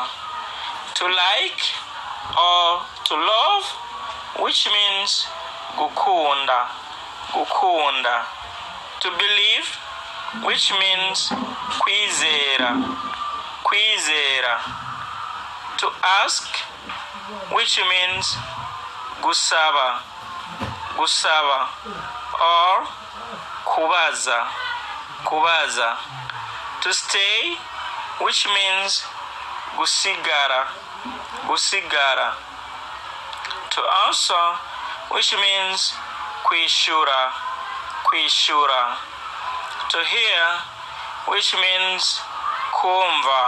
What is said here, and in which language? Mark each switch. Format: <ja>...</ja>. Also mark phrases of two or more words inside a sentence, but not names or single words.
<en>To like or to love, which means gukunda.</en> <rw>Gukunda.</rw> <en>To believe, which means kwizera.</en> <rw>Kwizera.</rw> <en>To ask, which means gusaba.</en> <rw>Gusaba. Or kubaza. Kubaza.</rw> <en>To stay, which means gusigara.</en> <rw>Gusigara.</rw> <en>To answer, which means kwishura.</en> <rw>Kwishura.</rw> <en>To hear, which means kumva.</en>